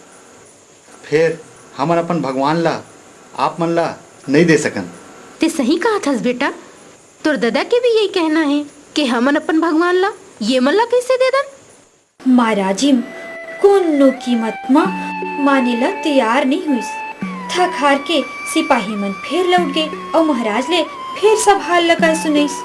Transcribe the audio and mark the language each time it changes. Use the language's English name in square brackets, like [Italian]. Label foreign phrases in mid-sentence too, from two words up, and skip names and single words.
[Chhattisgarhi] फिर हमन अपन भगवान ला आप मन ला नहीं दे सकन। ते सही कहा थस बेटा, तोर दादा के भी यही कहना है कि हमन अपन भगवान ला ये मन ला कैसे दे दन। महाराजिम कोनो कीमत मा माने ला तैयार नहीं हुई। थक हार के सिपाही मन फिर लौट गए और महाराज ले फिर सब हाल लगा सुनाइस।